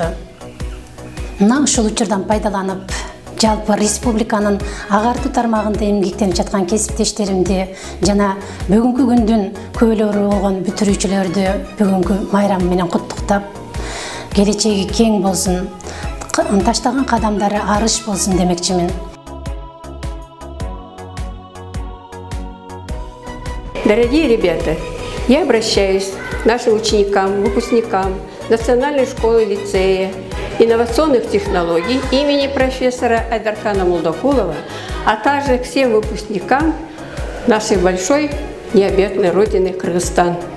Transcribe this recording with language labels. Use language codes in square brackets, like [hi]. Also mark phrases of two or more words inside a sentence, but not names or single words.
[ky] Мына ушул учурдан пайдаланып, жалпы республиканын агартуу тармагында эмгектенип жаткан кесиптештеримди жана бүгүнкү күндүн көөлөрү болгон бүтүрүүчүлөрдү бүгүнкү майрам менен куттуктап, келечеги кең болсун, таштаган кадамдары арыш болсун демекчимин. [ru] Дорогие ребята, я обращаюсь к нашим ученикам, выпускникам Национальной школы лицея инновационных технологий имени профессора Айдархана Молдокулова, а также к всем выпускникам нашей большой необъятной родины Кыргызстан.